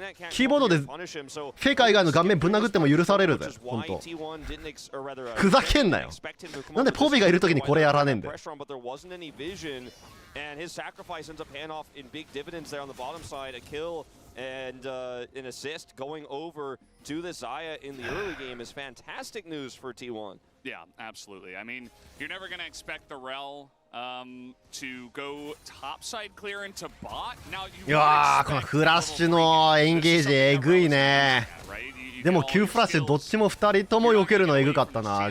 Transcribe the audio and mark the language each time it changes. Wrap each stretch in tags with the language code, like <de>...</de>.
<ja>キーボードでフェイカー以外の顔面ぶん殴っても許されるぜ。ほんとふざけんなよ。なんでポビーがいる時にこれやらねえんだよ。</ja> <en>And his sacrifice ends up paying off in big dividends there on the bottom side. A kill and an assist going over to the Xayah in the early game is fantastic news for T1. Yeah, absolutely. I mean, you're never going to expect the Rel to go topside clear into bot. Now you</en> <ja>いやーこのフラッシュのエンゲージえぐいね。でも9フラッシュどっちも2人とも避けるのえぐかったな。</ja>